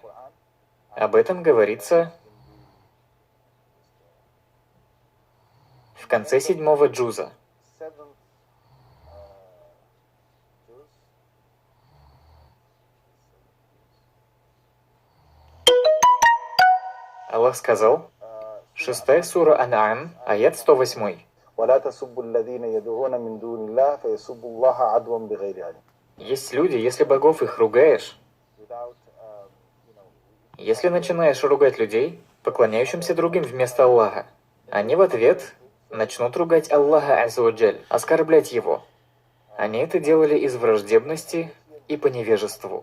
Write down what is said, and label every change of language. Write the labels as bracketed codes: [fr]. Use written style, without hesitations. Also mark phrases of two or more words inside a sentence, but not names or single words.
[ru] Об этом говорится в конце 7-го джуза. Аллах сказал, 6-я сура Ан'ам, аят 108. [ar] ولا تسبوا الذين يدعون من دون الله فيسبوا الله عدوا بغير علم. [ru] Есть люди, если богов их ругаешь, если начинаешь ругать людей, поклоняющимся другим вместо Аллаха, они в ответ начнут ругать Аллаха [ar] عز وجل, [ru] оскорблять Его. Они это делали из враждебности и по невежеству.